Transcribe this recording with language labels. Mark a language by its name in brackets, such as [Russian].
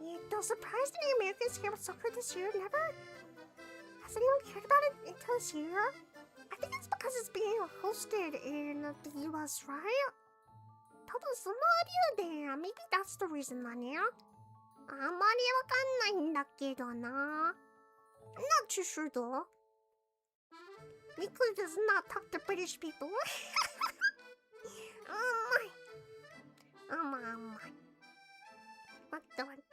[English] Though surprised any Americans care about soccer this year, never? Has anyone cared about it until this year? I think it's because it's being hosted in the US, right? Total some idea there. Maybe that's the reason, Nanya. [Japanese] あんまりわかんないんだけどな. [English] I'm not too sure though. Miku does not talk to British people. Oh my. What the?